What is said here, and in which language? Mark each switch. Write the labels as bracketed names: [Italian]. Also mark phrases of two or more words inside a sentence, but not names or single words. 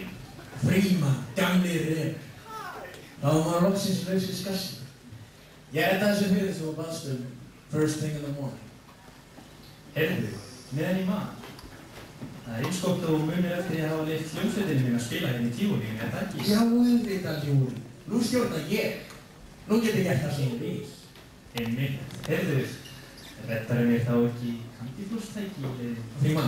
[Icelandic] Frímann, gamli refur. Þá var maður loksins laus við skassinu. Ég reddaði þessu fyrir þú og baðst [English] first thing in the morning. [Icelandic] Heyrðu, meðan ég man. Það eins gott að þú munir eftir að hafa leyft hljómsveitinni mín að spila hérna í Tívolíinu, það ekki? Já, auðvitað, Júli. Nú stjórna ég. Nú get ég gert það sem ég vil. Einmitt. Heyrðu, reddarðu mér þá ekki kandiflóstæki í leiðinni?